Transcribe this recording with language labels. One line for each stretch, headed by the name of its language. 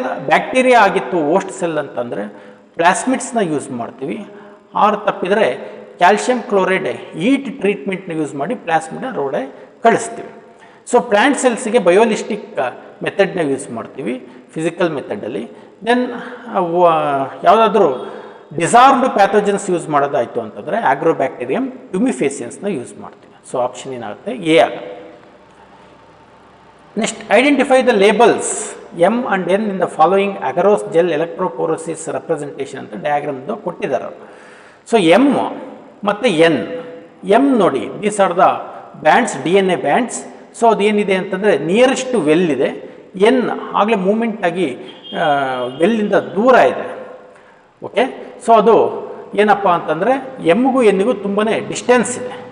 Kannada: Bacteria ಆಗಿತ್ತು host cell ಅಂತಂದರೆ ಪ್ಲಾಸ್ಮಿಡ್ಸ್ನ use ಮಾಡ್ತೀವಿ, ಆರ್ ತಪ್ಪಿದರೆ ಕ್ಯಾಲ್ಶಿಯಂ ಕ್ಲೋರೈಡ್ ಹೀಟ್ ಟ್ರೀಟ್ಮೆಂಟ್ನ ಯೂಸ್ ಮಾಡಿ ಪ್ಲಾಸ್ಮಿಡ್ನ ರೋಡೆ ಕಳಿಸ್ತೀವಿ. ಸೊ ಪ್ಲ್ಯಾಂಟ್ ಸೆಲ್ಸ್ಗೆ ಬಯೋಲಿಸ್ಟಿಕ್ ಮೆಥಡ್ನ ಯೂಸ್ ಮಾಡ್ತೀವಿ ಫಿಸಿಕಲ್ ಮೆಥಡಲ್ಲಿ. ದೆನ್ ಯಾವುದಾದ್ರೂ ಡಿಸಾರ್ಮ್ಡ್ ಪ್ಯಾಥೋಜನ್ಸ್ ಯೂಸ್ ಮಾಡೋದಾಯಿತು ಅಂತಂದರೆ ಆಗ್ರೋಬ್ಯಾಕ್ಟೀರಿಯಂ ಟ್ಯುಮಿಫೇಸಿಯನ್ಸ್ನ ಯೂಸ್ ಮಾಡ್ತೀವಿ. ಸೊ ಆಪ್ಷನ್ ಏನಾಗುತ್ತೆ? ಎ ಆಗುತ್ತೆ.
English: next, identify the labels M and N in the following agarose gel electrophoresis representation
Kannada: ಅಂತ ಡಯಾಗ್ರಾಮ್ದು ಕೊಟ್ಟಿದ್ದಾರೆ. ಸೊ ಎಮ್ ಮತ್ತು ಎನ್. ಎಮ್ ನೋಡಿ,
English: These are the bands, DNA bands.
Kannada: So ಅದೇನಿದೆ ಅಂತಂದರೆ nearest well ಇದೆ. N ಆಗಲೇ moment ಆಗಿ ವೆಲ್ಲಿಂದ ದೂರ ಇದೆ. ಓಕೆ, ಸೊ ಅದು ಏನಪ್ಪ ಅಂತಂದರೆ ಎಮ್ಗೂ ಎನ್ನಿಗೂ ತುಂಬಾ ಡಿಸ್ಟೆನ್ಸ್ ಇದೆ.